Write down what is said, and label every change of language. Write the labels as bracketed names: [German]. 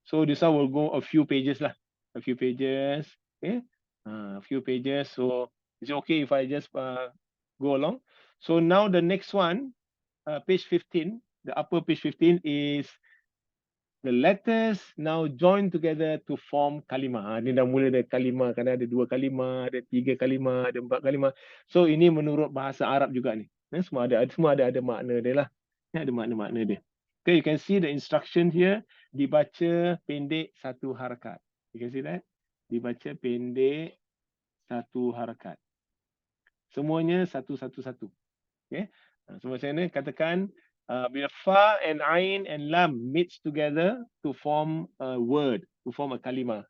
[English] So, this one will go a few pages lah. A few pages. Okay. A few pages. So, is it okay if I just go along? So, now the next one, page 15, the upper page 15 is the letters now join together to form kalimah. [Malay] Ini dah mula dari kalimah. Kadang ada 2 kalimah, ada 3 kalimah, ada 4 kalimah. So ini menurut bahasa Arab juga ni. Semua ada makna dia lah. Ada makna-makna dia. [English] Okay, you can see the instruction here. [Malay] Dibaca pendek 1 harakat. [English] You can see that? [Malay] Dibaca pendek 1 harakat. Semuanya 1. Okay. So macam mana? Katakan [English] bila fa and ain and lam meets together to form a word, to form a kalimah.